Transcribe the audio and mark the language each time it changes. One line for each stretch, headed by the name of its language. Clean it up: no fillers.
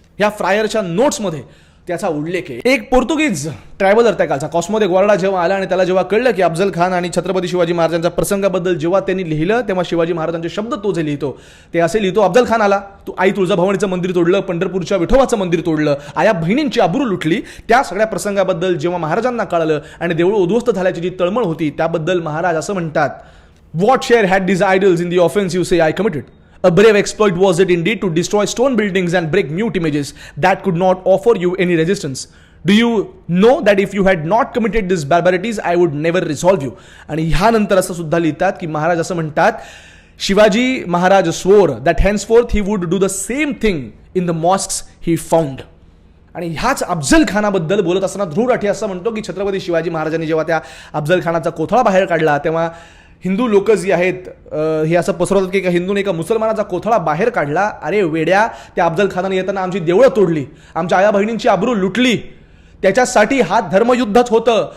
Marathi: या फ्रायरच्या नोट्समध्ये त्याचा उल्लेख आहे. एक पोर्तुगीज ट्रॅव्हलर त्या कालचा कॉस्मो दे ग्वार्डा जेव्हा आला आणि त्याला जेव्हा कळलं की अफजल खान आणि छत्रपती शिवाजी महाराजांच्या प्रसंगाबद्दल जेव्हा त्यांनी लिहिलं तेव्हा शिवाजी महाराजांचे शब्द तो जे लिहितो ते असे लिहितो, अफजल खान आला, तू आई तुळजाभवानीचं मंदिर तोडलं, पंढरपूरच्या विठोबाचं मंदिर तोडलं, आया बहिणींची आबरू लुटली. त्या सगळ्या प्रसंगाबद्दल जेव्हा महाराजांना कळलं आणि देऊळ उद्ध्वस्त झाल्याची जी तळमळ होती त्याबद्दल महाराज असं म्हणतात,
English: What share had this idols in the offence you say I committed? A brave exploit was it indeed to destroy stone buildings and break mute images that could not offer you any resistance. Do you know that if you had not committed these barbarities, I would never resolve you?
Marathi: आणि ह्यानंतर असं सुद्धा लिहितात की महाराज असं म्हणतात, Shivaji Maharaj
English: swore that henceforth he would do the same thing in the mosques he found.
Marathi: आणि ह्याच अफजल खानाबद्दल बोलत असताना ध्रुव राठी असं म्हणतो की छत्रपती शिवाजी महाराजांनी जेव्हा त्या अफजल खानाचा कोथळा बाहेर काढला तेव्हा हिंदू लोक जी आहेत हे असं पसरवतात की एका हिंदूने एका मुसलमानाचा कोथळा बाहेर काढला. अरे वेड्या, त्या अफजल खानाने येताना आमची देवळं तोडली, आमच्या आया बहिणींची आबरू लुटली, त्याच्यासाठी हा धर्मयुद्धच होतं.